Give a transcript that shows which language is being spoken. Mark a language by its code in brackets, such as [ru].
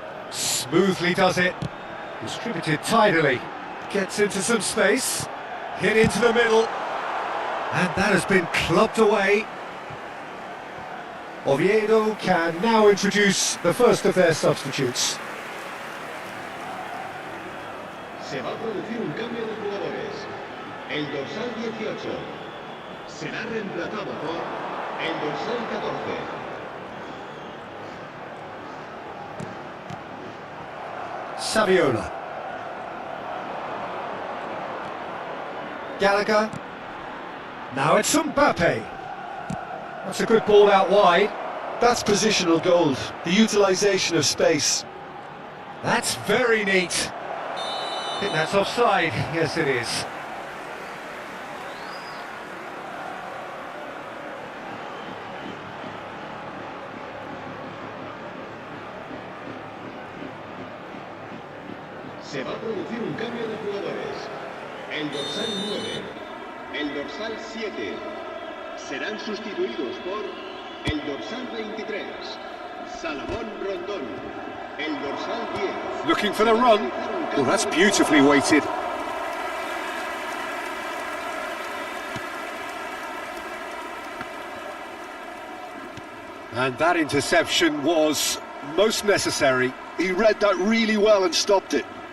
[en] Smoothly does it. Distributed tidily. Gets into some space. Hit into the middle. And that has been clubbed away. Oviedo can now introduce the first of their substitutes. [es] Se va a producir un cambio de jugadores. El dorsal 18 será reemplazado por el dorsal 14. Saviola. [en] Gallagher. Now it's Mbappe. That's a good ball out wide. That's positional gold, the utilisation of space. That's very neat. I think that's offside. Yes, it is. [es] Se va a producir un cambio de jugadores. El dorsal 9, el dorsal 7 serán sustituidos por el dorsal 23, Salomón Rondón, el dorsal 10. [en] Looking for the run. Oh, that's beautifully weighted. And that interception was most necessary. He read that really well and stopped it.